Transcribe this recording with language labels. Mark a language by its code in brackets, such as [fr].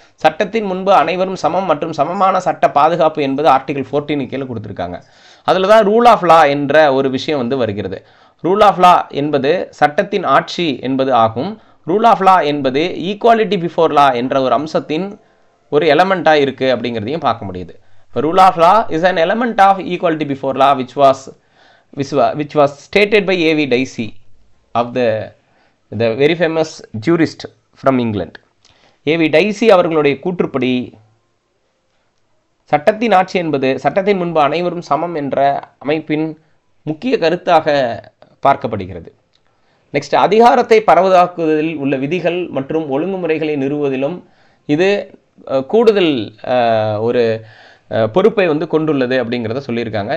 [ta] சட்டத்தின் முன்பு அனைவரும் சமம் மற்றும் சமமான சட்ட பாதுகாப்பு என்பது ஆர்டிகல் 14 கீழே கொடுத்துருக்காங்க. அதில் தான் ரூல் ஆஃப் லா என்ற ஒரு விஷயம் வந்து வருகிறது. ரூல் ஆஃப் லா என்பது சட்டத்தின் ஆட்சி என்பது ஆகும். ரூல் ஆஃப் லா என்பது ஈக்குவாலிட்டி பிஃபோர் லா என்ற ஒரு அம்சத்தின் ஒரு எலமெண்ட்டாக இருக்குது அப்படிங்கிறதையும் பார்க்க முடியுது. [en] Rule of law is an element of equality before law which was stated by A.V. Dicey of the very famous jurist from England. A.V. [ta] Dicey அவர்களுடைய கூற்றுப்படி சட்டத்தின் ஆட்சி என்பது சட்டத்தின் முன்பு அனைவரும் சமம் என்ற அமைப்பின் முக்கிய கருத்தாக பார்க்கப்படுகிறது. நெக்ஸ்ட், அதிகாரத்தை பரவலாக்குவதில் உள்ள விதிகள் மற்றும் ஒழுங்குமுறைகளை நிறுவுவதிலும் இது கூடுதல் ஒரு பொறுப்பை வந்து கொண்டுள்ளது அப்படிங்கிறத சொல்லியிருக்காங்க.